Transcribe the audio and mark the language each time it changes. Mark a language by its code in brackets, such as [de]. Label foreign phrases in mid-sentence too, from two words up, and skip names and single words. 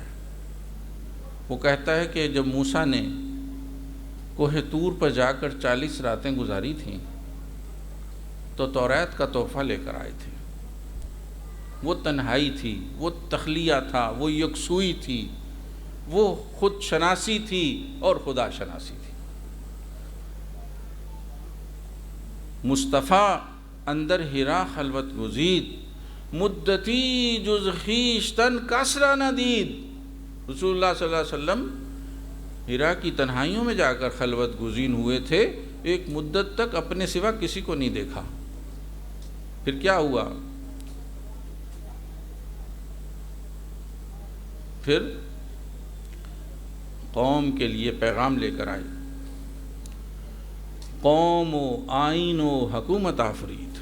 [ur] وہ کہتا ہے کہ جب موسیٰ نے کوہ طور پر جا کر 40 راتیں گزاری تھیں تو توریت کا تحفہ لے کر آئے تھے۔ وہ تنہائی تھی، وہ تخلیہ تھا، وہ یکسوئی تھی، وہ خود شناسی تھی اور خدا شناسی تھی۔ [fa] مصطفیٰ اندر ہرا خلوت گزید، مدتی جز خویشتن کسرا نہ دید۔ [ur] رسول اللہ [ar] صلی اللہ علیہ وسلم [ur] ہرا کی تنہائیوں میں جا کر خلوت گزین ہوئے تھے، ایک مدت تک اپنے سوا کسی کو نہیں دیکھا۔ پھر کیا ہوا؟ پھر قوم کے لیے پیغام لے کر آئے، [fa] قوم و آئین و حکومت آفرید۔